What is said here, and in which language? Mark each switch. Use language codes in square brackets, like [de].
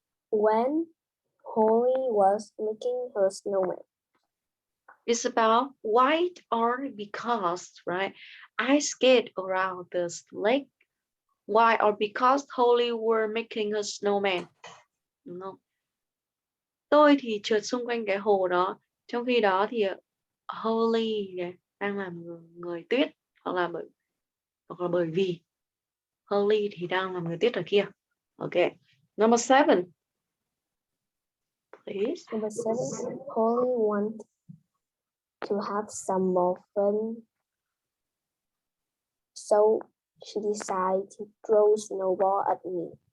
[en] When Holly was making her snowman. It's about why or because, right? I skate around this lake. Why or because Holly were making a snowman. [vi] Đúng không? Tôi thì trượt xung quanh cái hồ đó. Trong khi đó thì Holly này, đang làm người tuyết. Hoặc là bởi vì Holly thì đang làm người tuyết ở kia. [en] Okay. Number 7. Please. Number 7. Holly wanted to have some more fun, so she decided to throw snowball at me.